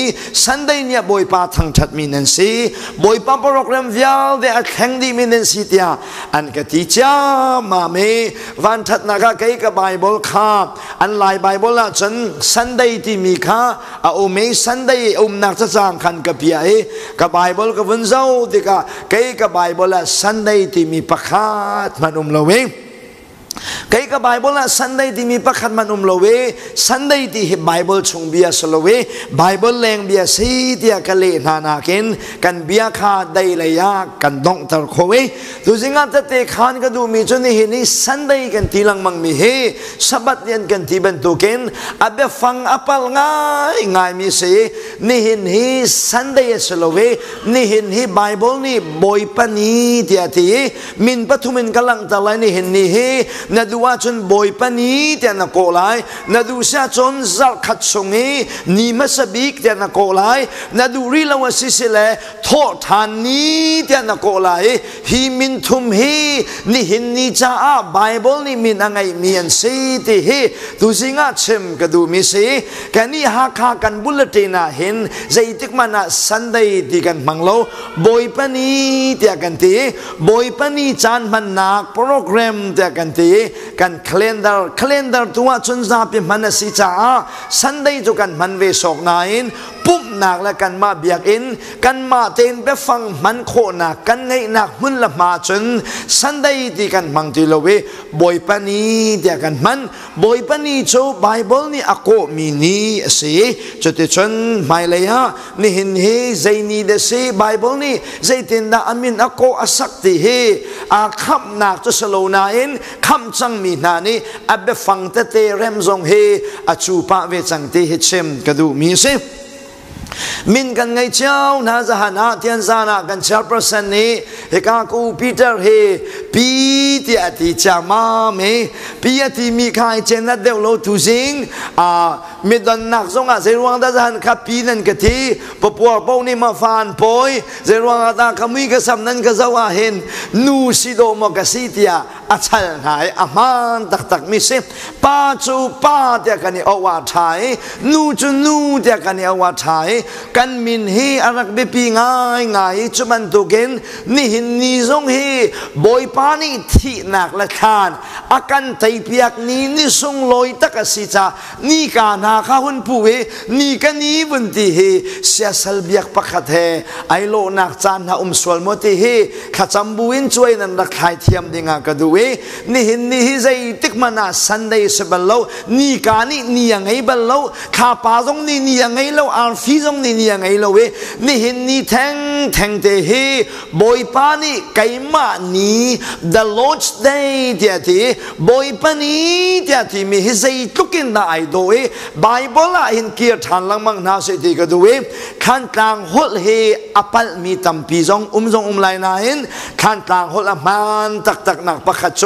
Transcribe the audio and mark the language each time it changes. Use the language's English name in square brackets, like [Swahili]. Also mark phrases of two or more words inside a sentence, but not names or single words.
[Hakha Chin] Sunday ni Bawipa Thawh mi nan si Bawipa program vial de atheng di mi nan si tia an ka ti cha ma me van that na ka kai ka Bible kha an lai Bible la chen Sunday ti mi kha a o me Sunday nak cha chang khan ka pia e ka Bible ka vun zau ti ka kai ka Bible la Sunday ti mi pakhat man lowe kai ka Bible la Sunday ti mi pakhat man lowe Sunday ti Bible chung bia solowe Bible leng bia si tia ka le na ken kan bia kha dai la ya kan dong tar khowe tu jinga ta te khan ka du mi chuni hi ni Sunday kan tilang mang mi he sabat yan kan ti ban tu ken abe fang apal ngai mi se ni hin hi Sunday solowe ni hin hi Bible ni Bawipa ni tia ti min pathumin kalang talai ni hin ni he na duwa chun Bawipa ni tia na ko lai na du sha chun Zarhpini songi ni masabik tia na ko lai na du ri lawa sisile Thawhtthan ni tia na ko lai hi min thum hi ni hin ni cha a Bible ni min angai mi an se ti hi tu singa chem ka du mi se kani ha kha kan bulletin na hin zaitik mana Sunday ti kan manglo Bawipa ni tia kan ti Bawipa ni chan man nak program tia kan ti kan calendar tuwa chun za pi manasi cha Sunday tu kan man ve sok nain pup nak la kan ma biak in kan ma ten be fang man kho na kan ngei nak mun la ma chun Sunday ti kan mang ti lowe Bawipa ni tia kan man Bawipa ni cho Bible ni ako mi ni se chote chun mai le ya ni hin he zaini de se Bible ni zaitin da amin ako asak ti he a khap nak to salo na in kham chang mi na ni abe fang te rem zong he a chu pa ve chang te he chem ka du mi se min kan ngai chau na za hana tian za na kan chairperson ni he ka ku Peter he pi ti ati chama me pi ati mi khai chen na deu lo tu sing a mi don nak zong a Zeiruang da han kha pi nan ka thi poah po ni ma fan poi Zeiruang ta kami ka sam nan ka zawa hen nu si do mo ka si tia a chal hai a man tak mi se pa chu pa tia kan ni awa thai nu chu nu tia kan ni awa thai kan min hi arak be pi ngai chuman tu gen ni hin ni zong hi Bawipa ni thi nak la khan akan tai piak ni sung loi tak si cha ni ka na kha hun pu he ni ka ni bun ti he sia sal biak pakhat he ai lo nak chan na swal mo ti he khacham buin chuai nan rak khai thiam dinga ka du we ni hin ni hi zai tik mana Sunday se balo ni ka ni ngai balo kha pa zong ni ngai lo ar fi zong ni ngai lo we ni hin ni theng te he Bawipa ni kaima ni [English] the Lord's Day [Hakha Chin] tia ti Bawipa ni tia ti mi hi zai tukin da ai do we Bible la hin kir than lang mang na se ti ka du we khan tlang hol he apal mi tam pi zong lai na hin khan tlang hol a man tak nak pakhat chu